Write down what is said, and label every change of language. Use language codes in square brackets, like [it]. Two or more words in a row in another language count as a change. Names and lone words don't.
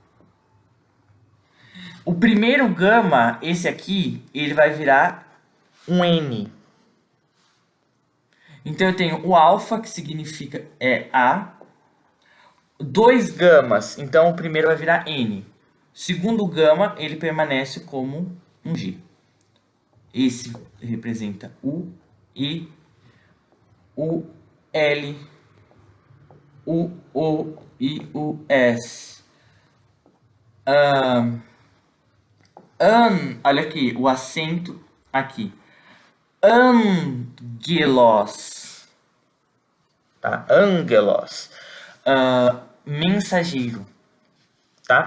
[pt] O primeiro gama, esse aqui, ele vai virar um N. Então eu tenho o alfa, que significa A. Dois gamas, então o primeiro vai virar N. Segundo gama, ele permanece como um G. Esse representa U, I, U, L, U, O, I, U, S. Olha aqui, o acento aqui. Angelos. Tá? Angelos. Mensageiro. Tá?